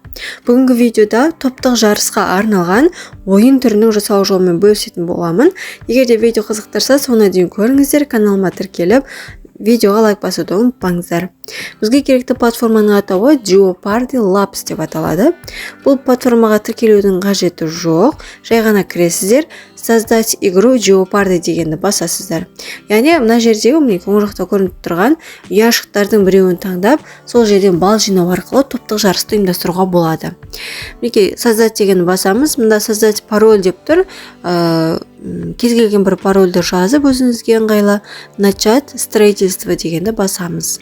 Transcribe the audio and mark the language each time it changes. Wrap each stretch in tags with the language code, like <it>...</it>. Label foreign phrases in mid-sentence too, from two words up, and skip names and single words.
<kk>Бүгінгі видеода топтық жарысқа арналған ойын түрінің жасау жолымен бөлісетін боламын. Егер де видео қызықтырса, соңына дейін көріңіздер, каналыма тіркеліп, видеоға лайк басуды ұмытпаңыздар. Бізге керекті платформаның атауы Jeopardy Labs деп аталады. Бұл платформаға тіркелудің қажеті жоқ. Жай ғана кіресіздер,</kk> <ru>создать игру Jeopardy</ru> <kk>дегенді басасыздар. Яғни мына жердегі оң жақта көрініп тұрған ұяшықтардың біреуін таңдап, сол жерден балл жинау арқылы топтық жарысты ұйымдастыруға болады. Мінекей создать дегенді басамыз. Мында</kk> <ru>создать пароль</ru> <kk>деп тұр. Кез келген бір парольді жазып өзіңізге ыңғайлы</kk> <ru>начать строительство</ru> <kk>дегенді басамыз.</kk>